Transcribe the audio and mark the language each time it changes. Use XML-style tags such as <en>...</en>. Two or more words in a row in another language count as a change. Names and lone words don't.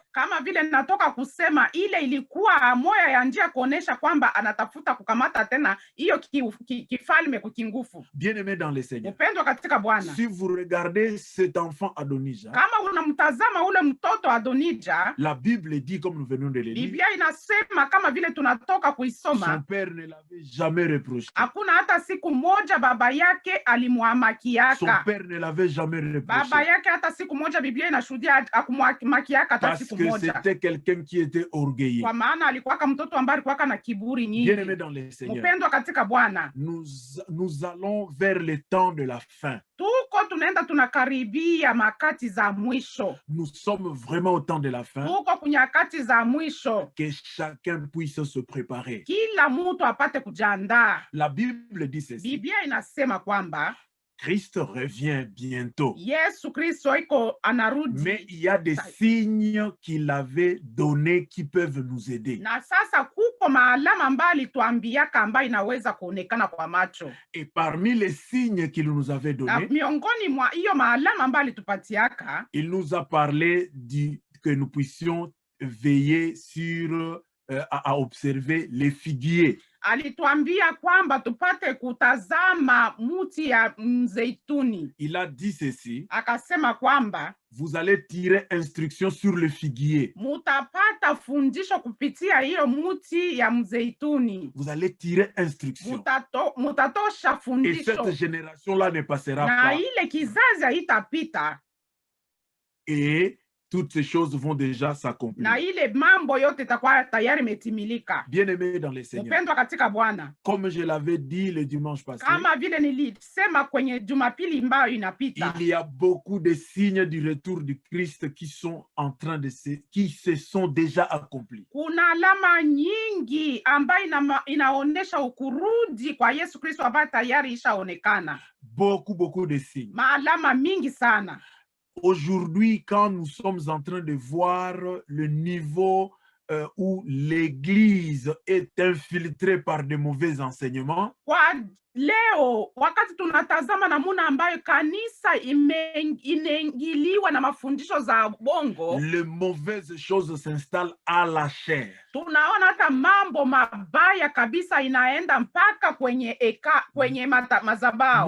<sw>Kama vile natoka kusema, ile ilikuwa moya ya njia kuonesha kwamba anatafuta kukamata tena hiyo kifalme kukingufu.</sw> <fr>Bien-aimé dans le Seigneur,</fr> <sw>Upendo katika Bwana,</sw> <fr>si vous regardez cet enfant Adonija,</fr> <sw>kama unamtazama ule mtoto Adonija,</sw> <fr>la Bible dit, comme nous venons de le lire,</fr> <sw>Biblia inasema kama vile tunatoka kuisoma,</sw> <fr>son père ne l'avait jamais reproché.</fr> <sw>hakuna hata siku moja baba yake alimwamakiaka.</sw> <fr>Son père ne l'avait jamais reproché.</fr> <sw>Baba yake hata siku moja, Biblia inashuhudia akumwakiaka hata</sw> <fr>Parce</fr> <sw>siku</sw> <fr>que</fr> <sw>moja.</sw> <fr>c'était quelqu'un qui était orgueilleux.</fr> <sw>Kwa maana alikuwa mtoto ambaye alikuwa na kiburi nyingi.</sw> <fr>Bien-aimé dans le Seigneur,</fr> <sw>Mpendwa katika Bwana,</sw> <fr>nous allons vers le temps de la fin.</fr> <sw>tuko tunaenda tunakaribia makati za mwisho.</sw> <fr>Nous sommes vraiment au temps de la fin.</fr> <sw>Tuko kunyakati za mwisho.</sw> <fr>Que chacun puisse se préparer.</fr> <sw>Kila mtu apate kujiandaa.</sw> <fr>La Bible dit ceci.</fr> <sw>Biblia inasema kwamba</sw> <fr>Christ revient bientôt.</fr> <sw>Yesu Kristo iko anarudi.</sw> <fr>Mais il y a des signes qu'il avait donnés qui peuvent nous aider.</fr> <sw>Na sasa kuko maalama ambayo alituambiaka ambayo inaweza kuonekana kwa macho.</sw> <fr>Et parmi les signes qu'il nous avait</fr> <sw>Na</sw> <fr>donnés,</fr> <sw>miongoni mwa hiyo maalama ambayo alitupatiaka,</sw> <fr>il nous a parlé que nous puissions veiller sur, à observer les figuiers.</fr> <sw>alituambia kwamba tupate kutazama muti ya mzeituni.</sw> <fr>Il a dit ceci:</fr> <sw>Akasema kwamba</sw> <fr>vous allez tirer instruction sur le figuier.</fr> <sw>mutapata fundisho kupitia hiyo muti ya mzeituni.</sw> <fr>Vous allez tirer instruction.</fr> <sw>Mutatosha</sw> <fr>Et</fr> <sw>fundisho.</sw> <fr>cette génération-là ne passera</fr> <sw>Na</sw> <fr>pas.</fr> <sw>ile kizazi haitapita.</sw> <fr>Et toutes ces choses vont déjà s'accomplir.</fr> <sw>Na ile mambo yote itakuwa tayari imetimilika.</sw> <fr>Bien-aimé dans le Seigneur,</fr> <sw>Mpendwa katika Bwana,</sw> <fr>comme je l'avais dit le dimanche passé,</fr> <sw>kama vile nilisema kwenye Jumapili ambayo inapita,</sw> <fr>il y a beaucoup de signes du retour du Christ qui sont en train qui se sont déjà accomplis.</fr> <sw>kuna alama nyingi ambayo inaonesha ukurudi kwa Yesu Kristo ambayo tayari ishaonekana.</sw> <fr>Beaucoup de signes.</fr> <sw>Maalama mingi sana.</sw> <fr>Aujourd'hui, quand nous sommes en train de voir le niveau où l'Église est infiltrée par de mauvais enseignements,</fr> <sw>Kwa leo wakati tunatazama namuna ambayo kanisa inaingiliwa na mafundisho za bongo,</sw> <fr>les mauvaises choses s'installent à la chair.</fr> <sw>tunaona hata mambo mabaya kabisa inaenda mpaka kwenye mazabao.</sw>